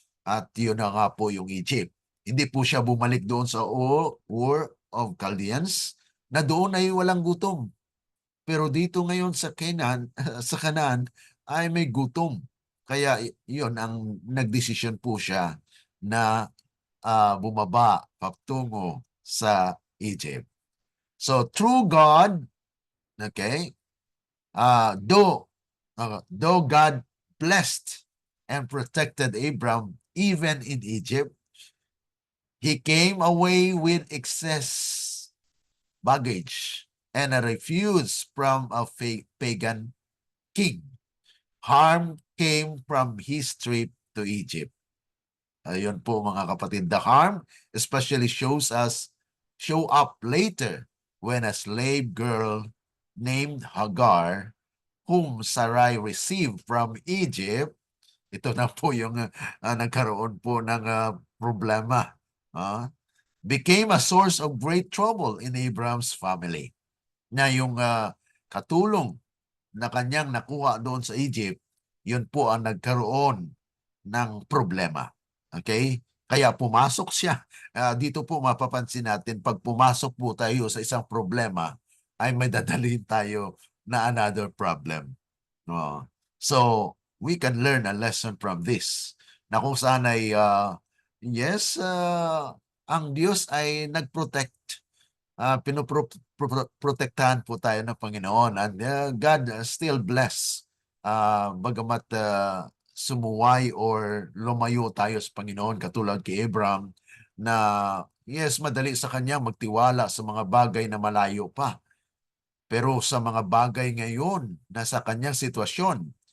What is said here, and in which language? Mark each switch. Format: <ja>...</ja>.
<tl>At yun na nga po yung Egypt. Hindi po siya bumalik doon sa Ur of Chaldeans na doon ay walang gutom. Pero dito ngayon sa Canaan, sa Canaan ay may gutom. Kaya yun ang nagdesisyon po siya na bumaba patungo sa Egypt.</tl> <en>So through God, okay, though God blessed and protected Abram even in Egypt, he came away with excess baggage and a refuge from a pagan king. Harm came from his trip to Egypt.</en> <tl>Ayun po mga kapatid,</tl> <en>the harm especially show up later when a slave girl named Hagar, whom Sarai received from Egypt,</en> <tl>ito na po yung nagkaroon po ng problema.</tl> <en>Became a source of great trouble in Abraham's family.</en> <tl>Na yung katulong na kanyang nakuha doon sa Egypt, yun po ang nagkaroon ng problema. Okay? Kaya pumasok siya. Dito po mapapansin natin, pag pumasok po tayo sa isang problema, ay may dadalhin tayo na</tl> <en>another problem. So, we can learn a lesson from this.</en> <tl>Na kung saan ay, yes, ang Diyos ay nag-protect. Pinoprotektahan po tayo ng Panginoon.</tl> <en>And God still bless.</en> <tl>Bagamat sumuway or lumayo tayo sa Panginoon katulad kay Abraham na yes, madali sa kanya magtiwala sa mga bagay na malayo pa. Pero sa mga bagay ngayon na sa kanyang sitwasyon,</tl>